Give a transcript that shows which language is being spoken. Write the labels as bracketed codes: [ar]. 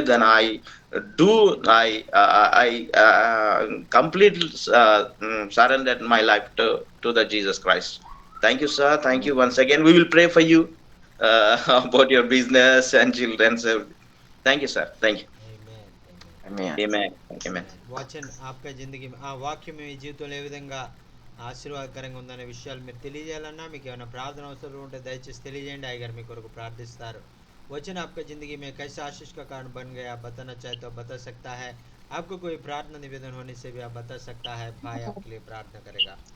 [en] Then I do. I completely surrendered my life to the Jesus Christ. Thank you, sir. Thank you once again. We will pray for you about your business and children. So, thank you, sir. Thank you. Amen. Amen. Amen. Amen. Amen. Amen. [hi] वचन आपका [te] జిందగీ ఆ వాక్యం మీ జీవితంలో ఏ విధంగా ఆశీర్వాదకరంగా ఉందనే విషయాలు మీరు తెలియజేయాలన్నా, మీకు ఏమైనా ప్రార్థన అవసరం ఉంటే దయచేసి తెలియజేయండి. అయ్యగారు మీ కొరకు ప్రార్థిస్తారు. [hi] वचन आपका ज़िंदगी में कैसे आशीष का कारण बन गया, बताना चाहे तो बता सकता है. आपको कोई प्रार्थना निवेदन होने से भी आप बता सकता है. भाई आपके लिए प्रार्थना करेगा.